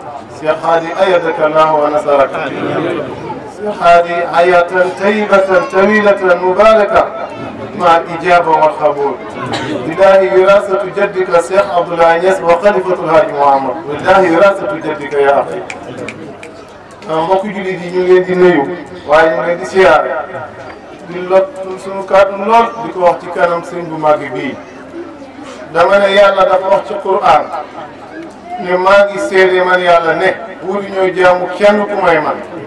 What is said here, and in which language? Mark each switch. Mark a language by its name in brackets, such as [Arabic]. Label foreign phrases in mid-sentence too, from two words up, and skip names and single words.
[Arabic] شيخ هادي أيدك الله ونصرك. شيخ هادي حياة طيبة طويلة مباركة مع الإجابة والقبول. لله وراثة جدك الشيخ عبد الله ياس وخليفة الهادي محمد. لله وراثة جدك يا أخي. [Wolof] mbokk jullit yi ñu ngi leen di nuyu waaye ñu ngi leen di siyaare di lot suñu kàddu lool di ko wax ci kanam sëñ bu màgg bii. dama ne yàlla dafa wax ci Qur'an ne maa ngi seede man yàlla ne wuru ñoo jaamu kenn ku may man.